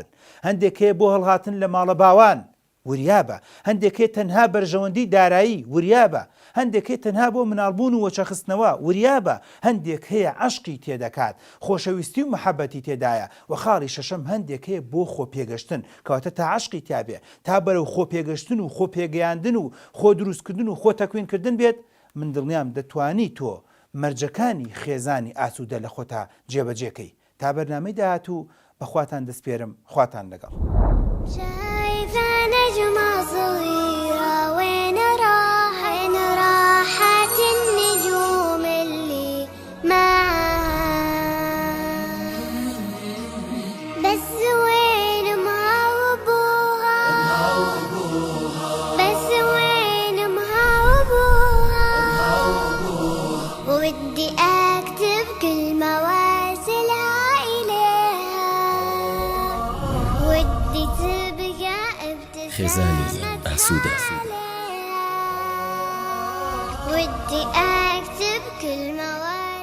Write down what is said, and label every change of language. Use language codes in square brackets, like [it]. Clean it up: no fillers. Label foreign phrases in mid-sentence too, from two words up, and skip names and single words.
[ckb] هەندێک هەیە بۆ هەڵهاتن لە ماڵە باوان وریابە، هەندێک هەیە تەنها بەرژەوەندی دارایی وریابە، هەندێک هەیە تەنها بۆ مناڵبوون و وەچەخستنەوە وریابە، هەندێک هەیە عەشقی تێدەکات خۆشەویستی و محەبەتی تێدایە و خاڵی شەشەم هەندێک هەیە بۆ خۆپێگەشتن کەواتە تا عەشقی تیابێ تا بەرەو خۆپێگەشتن و خۆپێگەیاندن و خۆ دروستکردن و خۆ تەکوینکردن بێت من دڵنیام دەتوانی تۆ مەرجەکانی خێزانی ئاسوودە لە خۆتا جێبەجێکەی. تا بەرنامەی داهاتوو بەخواتان دەسپێرم، خواتان لەگەڵ. [ar] شايفة نجمة صغيرة وين راحت النجوم اللي معاها بس وين أمها وأبوها بس وين أمها وأبوها ودي أكتب كلمة وارسلها [ckb] خێزانی ئاسوودە [ar] ودي أكتب كلمة